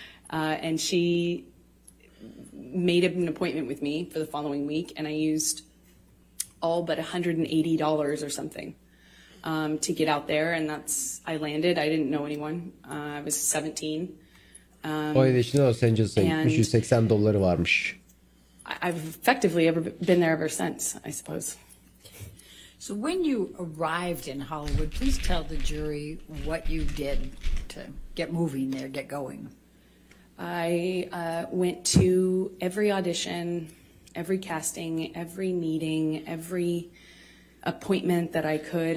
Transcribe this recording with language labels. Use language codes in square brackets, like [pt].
[en] And she made an appointment with me for the following week, and I used all but $180 or something to get out there, and I landed. I didn't know anyone. I was 17. [tr] O ilişkide Los Angeles'a gitmiş. $180 varmış. [en] I've effectively been there ever since, I suppose. So when you arrived in Hollywood, please tell the jury what you did to get moving there, get going. I went to every audition, every casting, every meeting, every appointment that I could.